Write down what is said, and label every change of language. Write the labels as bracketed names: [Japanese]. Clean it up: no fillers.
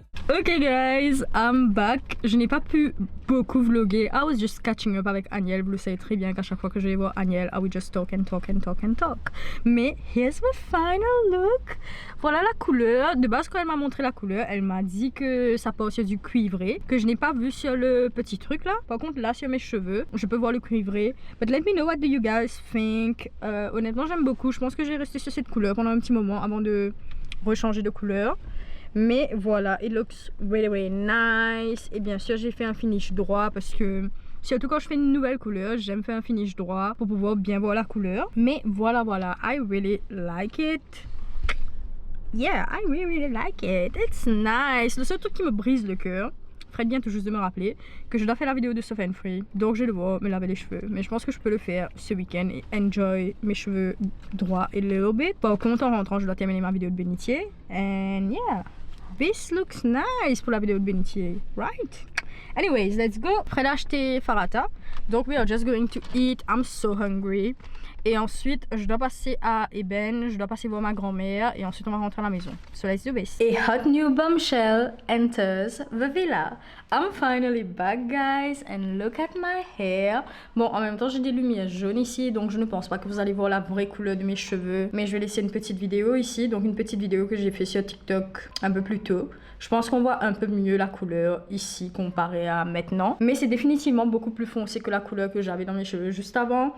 [English] Ok guys, I'm back. [French] Je n'ai pas pu beaucoup vlogger. [English] I was just catching up [French] avec Aniel. Vous le savez très bien qu'à chaque fois que je vais voir Aniel, [English] I will just talk and talk [French] and talk and talk. [English] Mais here's my final look. [French] Voilà la couleur. De base, quand elle m'a montré la couleur, elle m'a dit que ça porte sur du cuivré, que je n'ai pas vu sur le petit truc là. Par contre, là sur mes cheveux, je peux voir le cuivré. [English] But let me know what do you guys think. [French] Honnêtement, j'aime beaucoup. Je pense que je vais rester sur cette couleur pendant un petit moment avant de rechanger de couleur. Mais voilà, [English] it looks really really nice. [French] Et bien sûr j'ai fait un finish droit parce que surtout quand je fais une nouvelle couleur, j'aime faire un finish droit pour pouvoir bien voir la couleur. Mais voilà, [English] I really like it. Yeah, I really like it. It's nice. [French] Le seul truc qui me brise le cœur, Fred vient tout juste de me rappeler que je dois faire la vidéo de Soft and Free. Donc je vais devoir me laver les cheveux. Mais je pense que je peux le faire ce week-end et enjoy mes cheveux droits [English] a little bit. [French] Par contre en rentrant je dois terminer ma vidéo de bénitier. [English] And yeah, this looks nice [French] pour la vidéo de bénitier, right? [English] Anyways, let's go. [French] Fred a acheté Farata. [English] Donc we are just going to eat. I'm so hungry. [French] Et ensuite, je dois passer à Eben, je dois passer voir ma grand-mère et ensuite on va rentrer à la maison. [English] So let's do this. A hot new bombshell enters the villa. I'm finally back guys and look at my hair. [French] Bon, en même temps j'ai des lumières jaunes ici donc je ne pense pas que vous allez voir la vraie couleur de mes cheveux. Mais je vais laisser une petite vidéo ici, donc une petite vidéo que j'ai fait sur TikTok un peu plus tôt. Je pense qu'on voit un peu mieux la couleur ici comparé à maintenant. Mais c'est définitivement beaucoup plus foncé que la couleur que j'avais dans mes cheveux juste avant.